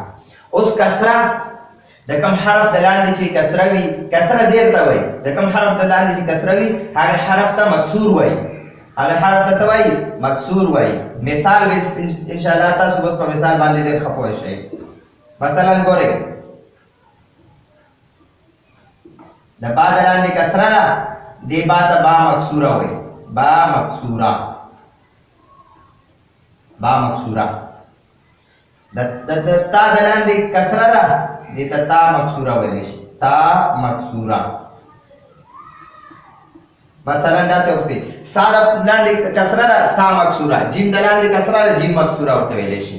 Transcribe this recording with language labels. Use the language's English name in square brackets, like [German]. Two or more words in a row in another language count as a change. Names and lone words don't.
[Pashto] اوس کسره د کم حرف د لاندې چې کسره وي کسره زیر ته وایي د کم حرف د لاندې چې کسره وي هغه حرف ته مکسور وایي هغه حرف ته څه وایي مکسور وایي. مثال انشاءالله تاسو اوس په مثال باندې ډېر ښه پوه شئ. مثلا ګورئ د با د لاندې کسره ده دې با ته با مکسوره وایي با مکسوره با مکسوره. د تا د لاندې کسره ده دې ته تا مکسوره ویلی شي تا مکسوره. مثلا داسې وکړئ سا د لاندې کسره ده سا مکسوره جیم د لاندې کسره ده جیم مکسوره ورته ویلی شي.